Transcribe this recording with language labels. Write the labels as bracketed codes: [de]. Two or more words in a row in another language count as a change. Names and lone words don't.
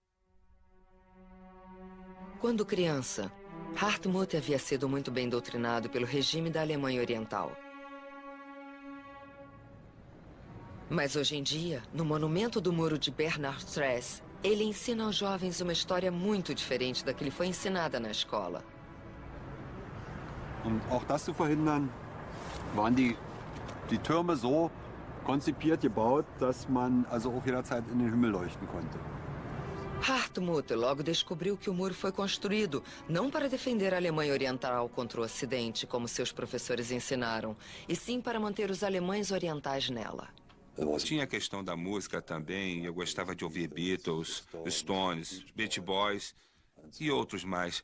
[pt] Quando criança, Hartmut havia sido muito bem doutrinado pelo regime da Alemanha Oriental. Mas hoje em dia, no monumento do muro de Bernardstraße, ele ensina aos jovens uma história muito diferente da que lhe foi ensinada na escola. [de] Um auch das zu verhindern, waren die Türme so konzipiert gebaut, dass man also auch jederzeit in den Himmel leuchten konnte. [pt] Hartmut logo descobriu que o muro foi construído não para defender a Alemanha Oriental contra o Ocidente, como seus professores ensinaram, e sim para manter os alemães orientais nela. Tinha a questão da música também. Eu gostava de ouvir Beatles, Stones, Beach Boys e outros mais.